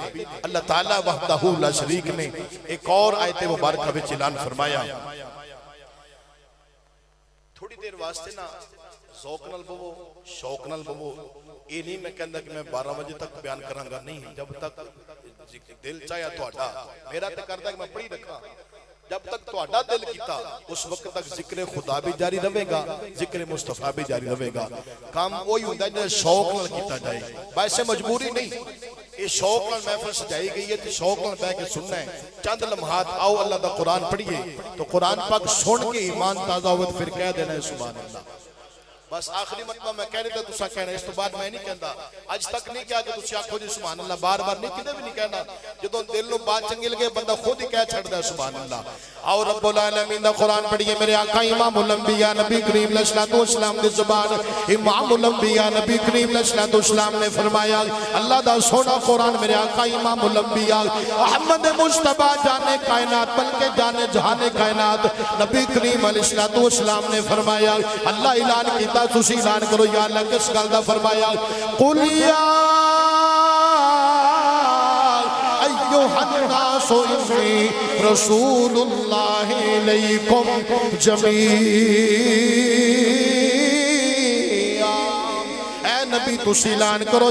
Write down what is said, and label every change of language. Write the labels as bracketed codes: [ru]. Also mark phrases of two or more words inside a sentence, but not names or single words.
[pa] اللہ تعالیٰ [ar] وحدہ لا شریک [pa] نے ایک اور آیت مبارکہ وچ اعلان فرمایا۔ تھوڑی دیر واسطے نا ذوق نال بوو، شوق نال بوو، یہ نہیں میں کہندا کہ میں 12 بجے تک بیان کراں گا، نہیں، جب تک دل چاہیا تہاڈا، میرا تے کردا کہ میں پڑھی رکھاں، جب تک تہاڈا دل کیتا اس وقت تک ذکر خدا بھی جاری رہے گا، ذکر مصطفیٰ بھی جاری رہے گا۔ کام وہی ہوندا ہے جے شوق نال کیتا جائے، باعث مجبوری نہیں۔ یہ شوق نال محفل سجائی گئی ہے تے شوق نال بیٹھ کے سننا ہے۔ چند لمحات آؤ اللہ دا قرآن پڑھیے تو قرآن پاک سن کے ایمان تازہ ہوئے پھر کہہ دینا ہے [ar] سبحان اللہ۔ [pa] بس آخری مرتبہ میں کہہ رہے تھا تسا کہنا، اس تو بعد میں نہیں کہندا، آج تک نہیں کہا کہ تسی آکھو جی [ar] سبحان اللہ، [pa] بار بار نہیں کدے بھی نہیں کہنا، جدوں دل نوں بات چنگی لگے بندہ خود ہی کہہ چھڑدا ہے [ar] سبحان اللہ۔ [pa] آؤ رب العالمین دا قرآن پڑھیے۔ میرے آقا امام الانبیاء نبی کریم [ar] علیہ السلام [pa] دی زبان، امام الانبیاء نبی کریم [ar] علیہ السلام [pa] نے فرمایا اللہ دا سونا قرآن، میرے آقا امام الانبیاء محمد مصطفیٰ جانے کائنات بلکہ جانے جہانے کائنات نبی کریم [ar] علیہ السلام [pa] نے فرمایا اللہ اعلان کیتا تسی اعلان کرو۔ یا اللہ کس گل دا فرمایا [ar] قل یا ایوہ الناس انی رسول اللہ علیکم جمیعا، [pa] اے نبی تسی اعلان کرو۔